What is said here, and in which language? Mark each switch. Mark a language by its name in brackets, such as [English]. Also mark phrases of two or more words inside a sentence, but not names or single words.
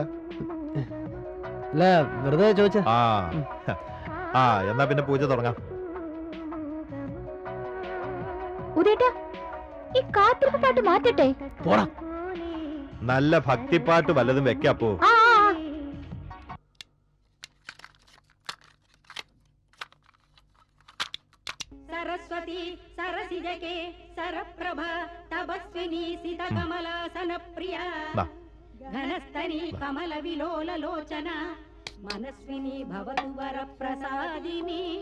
[Malayalam] അല്ല, വെറുതെ ചോദിച്ച. ആ, എന്നാ പിന്നെ പൂജ തുടങ്ങാം. ഉദയേട്ടാ, ഈ കാത്തിരിപ്പ് പാട്ട് മാറ്റട്ടെ? പോടാ. നല്ല ഭക്തിപ്പാട്ട് വല്ലതും വെക്കാപ്പോ. [Sanskrit] सरस्वती सरसिजके सरप्रभा तपस्विनी सितकमलासन प्रिया घनस्तनी कमल विलोल लोचना मनस्विनी भवतु वरप्रसादिनी.